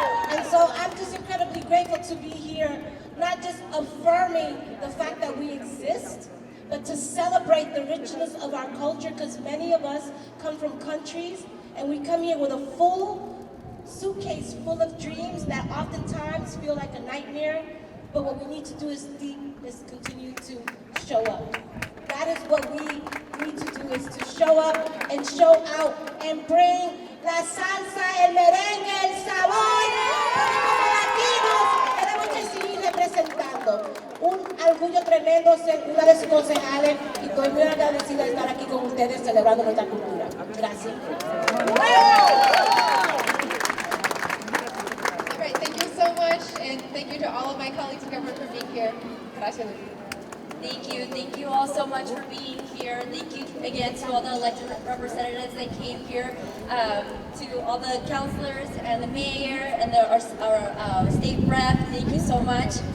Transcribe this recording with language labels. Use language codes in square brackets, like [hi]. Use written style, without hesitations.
[en] And so I'm just incredibly grateful to be here, not just affirming the fact that we exist, but to celebrate the richness of our culture, because many of us come from countries and we come here with a full suitcase full of dreams that oftentimes feel like a nightmare. But what we need to do is continue to show up. That is what we need to do, is to show up and show out and bring [es] la salsa, el merengue, el sabor. Porque como latinos tenemos que seguir representando. Un orgullo tremendo ser una de sus concejales y estoy muy agradecida de estar aquí con ustedes celebrando nuestra cultura. Gracias. [en] All right, thank you so much, and thank you to all of my colleagues in government for being here. [es] Gracias. [en] Thank you all so much for being here. Thank you again to all the elected representatives that came here, to all the councilors and the mayor and our state rep. Thank you so much.